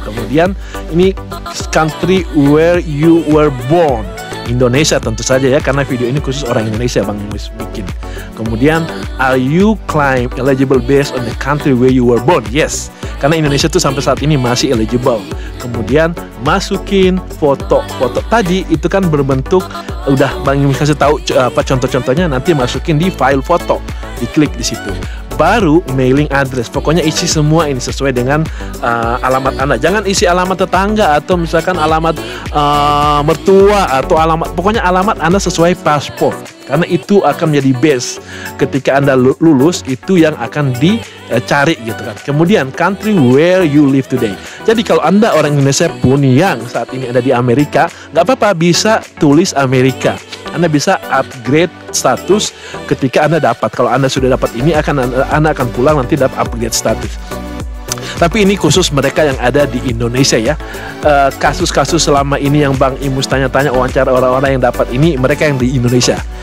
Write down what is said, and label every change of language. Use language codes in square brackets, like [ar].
[id] Kemudian ini [en] country where you were born. [id] Indonesia tentu saja ya, karena video ini khusus orang Indonesia Bang Imus bikin. Kemudian [en] are you claim eligible based on the country where you were born? [id] Yes, karena Indonesia tuh sampai saat ini masih eligible. Kemudian masukin foto tadi itu kan berbentuk, udah Bang Imus kasih tahu contoh-contohnya, nanti masukin di file foto, diklik di situ. Baru mailing address, pokoknya isi semua ini sesuai dengan alamat Anda. Jangan isi alamat tetangga atau misalkan alamat mertua atau pokoknya alamat Anda sesuai paspor. Karena itu akan menjadi base ketika Anda lulus, itu yang akan dicari gitu kan. Kemudian [en] country where you live today. [id] Jadi kalau Anda orang Indonesia pun yang saat ini ada di Amerika, nggak apa-apa, bisa tulis Amerika. Anda bisa upgrade status ketika Anda dapat. Kalau Anda sudah dapat ini, Anda akan pulang nanti dapat upgrade status. Tapi ini khusus mereka yang ada di Indonesia ya. Kasus-kasus selama ini yang Bang Imus tanya-tanya, wawancara orang-orang yang dapat ini, mereka yang di Indonesia.